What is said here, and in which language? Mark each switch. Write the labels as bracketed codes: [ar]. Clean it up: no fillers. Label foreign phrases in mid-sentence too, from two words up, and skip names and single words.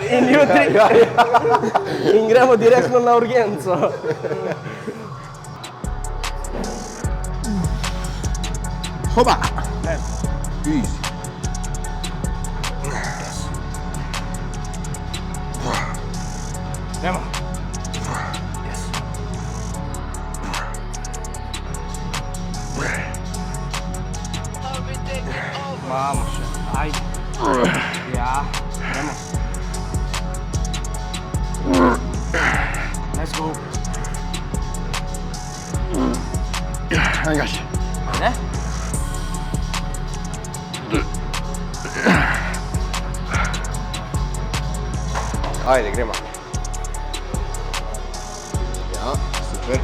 [sl] In jutri, in gremo direktno na urgenco. Hopa! Easy. Gremo. [en] I'll be taking over. [sl] Vamos še, ajde. Ja, gremo. [en] Let's go. [sl] Ajde gaš. Ne? Ajde, gremo. Ja, super.